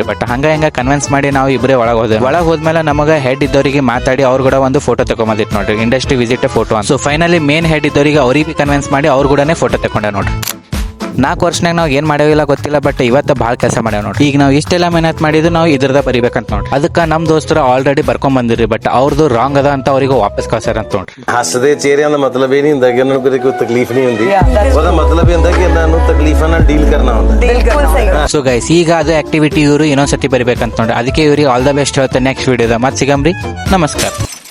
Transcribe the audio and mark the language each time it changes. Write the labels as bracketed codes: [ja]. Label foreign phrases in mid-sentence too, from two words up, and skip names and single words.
[kn] ಬಟ್ ಹಂಗ ಕನ್ವಿನ್ಸ್ ಮಾಡಿ ನಾವು ಇಬ್ಬರೇ ಒಳಗೆ ಹೋದೆ. ಒಳಗೆ ಹೋದ್ಮೇಲೆ ನಮಗ ಹೆಡ್ ಇದ್ದವರಿಗೆ ಮಾತಾಡಿ ಅವ್ರು ಕೂಡ ಒಂದು ಫೋಟೋ ತಗೊಂಬಂದಿತ್ತು ನೋಡ್ರಿ, [en] industry visit photo [kn] ಅಂತ. [en] so finally main head [kn] ಇದ್ದವರಿಗೆ ಅವ್ರಿಗೆ ಕನ್ವಿನ್ಸ್ ಮಾಡಿ ಅವ್ರು ಕೂಡ ಫೋಟೋ ತಕೊಂಡೆ ನೋಡ್ರಿ. 4 ವರ್ಷನಾಗ ನಾವು ಏನ್ ಮಾಡೇವಿಲ್ಲ ಗೊತ್ತಿಲ್ಲ, ಬಟ್ ಇವತ್ತು ಭಾಳ ಕೆಲಸ ಮಾಡ್ಯಾವ ನೋಡ್ರಿ. ಈಗ ನಾವು ಇಷ್ಟೆಲ್ಲ ಮೆಹನತ್ ಮಾಡಿದ್ರು ನಾವು ಇದ್ರದ ಬರಿಬೇಕಂತ ನೋಡ್ರಿ. ಅದಕ್ಕೆ ನಮ್ ದೋಸ್ತರು ಆಲ್ರೆಡಿ ಬರ್ಕೊಂಡ್ ಬಂದಿರಿ, ಬಟ್ ಅವ್ರದ್ದು ರಾಂಗ್ ಅದ ಅಂತ ಅವ್ರಿಗೆ ವಾಪಸ್ ಕಳ್ಸಾರ ಅಂತ ನೋಡ್ರಿ. [hi] हसदे चेहरे का मतलब ये नहीं होता कि उन्हें कोई तकलीफ नहीं होती, उसका मतलब ये होता कि उन्हें तकलीफ ना डील करना होता है. [en] so guys [kn] ಈಗ ಅದು ಆಕ್ಟಿವಿಟಿ ಇವರು ಇನ್ನೊಂದ್ಸತಿ ಬರಿಬೇಕಂತ ನೋಡ್ರಿ. ಅದಕ್ಕೆ ಇವ್ರಿಗೆ [en] all the best [kn] ಹೇಳ್ತಾರೆ. ನೆಕ್ಸ್ಟ್ ವಿಡಿಯೋದ ಮತ್ತೆ ಸಿಗಮ್ರಿ. ನಮಸ್ಕಾರ.